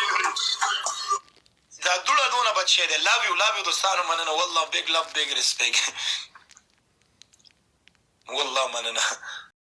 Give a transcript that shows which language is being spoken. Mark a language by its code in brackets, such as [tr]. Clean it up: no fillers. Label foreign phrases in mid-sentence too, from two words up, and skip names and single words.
[ps] نورې دا دوړه دونه بد شی دی [en] love you [ps] دوستانو مننه والله [en] big love big respect [ps] والله مننه